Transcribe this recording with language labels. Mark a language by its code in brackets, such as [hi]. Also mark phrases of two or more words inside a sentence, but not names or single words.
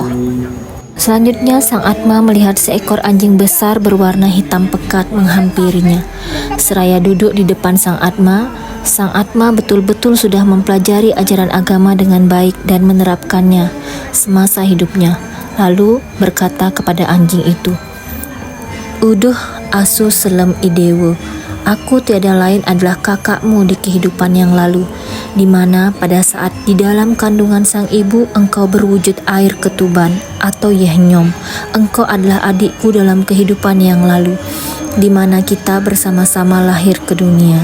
[id] Selanjutnya Sang Atma melihat seekor anjing besar berwarna hitam pekat menghampirinya. Seraya duduk di depan Sang Atma betul-betul sudah mempelajari ajaran agama dengan baik dan menerapkannya semasa hidupnya. Lalu berkata kepada anjing itu, [ban] "Uduh asu selem idewo, [id] aku tiada lain adalah kakakmu di kehidupan yang lalu, di mana pada saat di dalam kandungan sang ibu engkau berwujud air ketuban atau yehnyom. Engkau adalah adikku dalam kehidupan yang lalu, di mana kita bersama-sama lahir ke dunia."